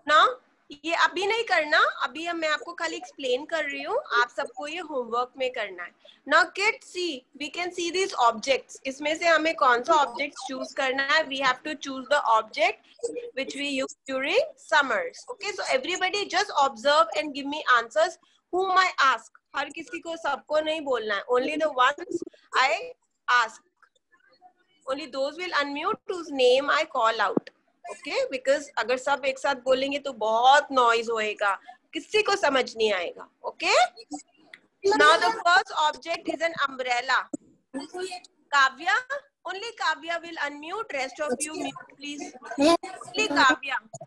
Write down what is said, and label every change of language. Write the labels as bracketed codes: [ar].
[hi] Now ये अभी नहीं करना, अभी मैं आपको खाली एक्सप्लेन कर रही हूँ. आप सबको ये होमवर्क में करना है. [en] Now kids see, we can see this objects. [hi] इसमें से हमें कौन सा ऑब्जेक्ट चूज करना है? [en] We have to choose the object which we use during summers. Okay, so everybody just observe and give me answers whom I ask. [hi] हर किसी को सबको नहीं बोलना है. [en] Only the ones I ask. Only those will unmute whose name I call out. [hi] Okay, because अगर सब एक साथ बोलेंगे तो बहुत noise होएगा, किसी को समझ नहीं आएगा. [en] Okay? Now the first object is an umbrella. Kavya, only Kavya will unmute. Rest of you mute, please. Only Kavya.